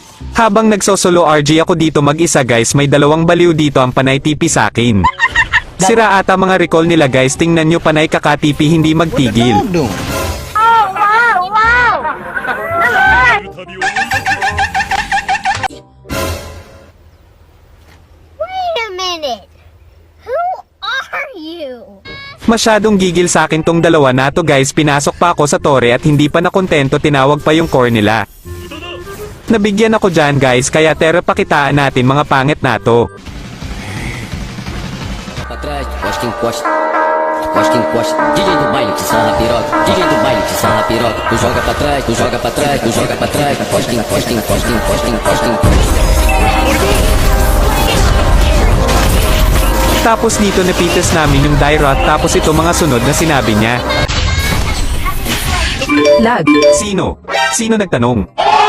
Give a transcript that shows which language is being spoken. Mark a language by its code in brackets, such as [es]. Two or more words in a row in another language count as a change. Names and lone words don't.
[tl] Habang nagsosolo RG ako dito mag-isa guys, may dalawang baliw dito ang panay TP sa akin. Sira ata mga recall nila guys, tingnan nyo panay kakatipi hindi magtigil. [en] Oh, wow, wow! Wait a minute. Who are you? [tl] Masyadong gigil sa akin tong dalawa na to guys, pinasok pa ako sa tore at hindi pa nakontento, tinawag pa yung core nila. Nabigyan ako dyan guys, kaya tera pakitaan natin mga pangit na to. [pt] Atrás, encosta, encosta. Encosta, encosta. DJ do baile que sarra piroca. DJ do baile que sarra piroca. Tu joga pra trás, tu joga pra trás, tu joga pra trás. Encosta, encosta, encosta, encosta, encosta, encosta. [tl] Tapos dito napitas namin yung Dyrot, tapos ito mga sunod na sinabi niya. Lag. Sino? Sino nagtanong?